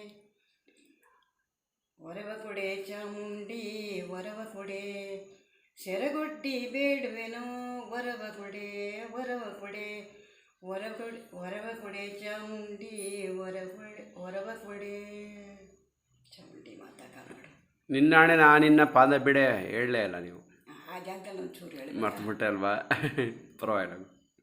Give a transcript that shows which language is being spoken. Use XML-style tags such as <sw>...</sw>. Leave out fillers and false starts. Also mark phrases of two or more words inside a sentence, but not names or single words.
<kn>ವರವ ಕೊಡೆ ಚಾಮುಂಡಿ ವರವ ಕೊಡೆ, ಸೆರೆಗೊಟ್ಟಿ ಬೇಡುವೆನೋ ವರವ ಕೊಡೆ ವರವ ಕೊಡೆ. ವರವ ಕೊಡೆ ಚಾಮುಂಡಿ ವರವ ಕೊಡೆ. ಚಾಮುಂಡಿ ಮಾತಾ ಕಾಪಾಡು. ನಿನ್ನಾಣೆ ನಾನಿನ್ನ ಪಾದ ಬಿಡೆ ಹೇಳಲೇ ಇಲ್ಲ ನೀವು, ಆ ಜಾಗದಲ್ಲಿ ಒಂಚೂರು ಹೇಳಿ ಮರ್ತುಬಿಟ್ಟೆ ಅಲ್ವಾ? ಪರವಾಗಿಲ್ಲ.</kn>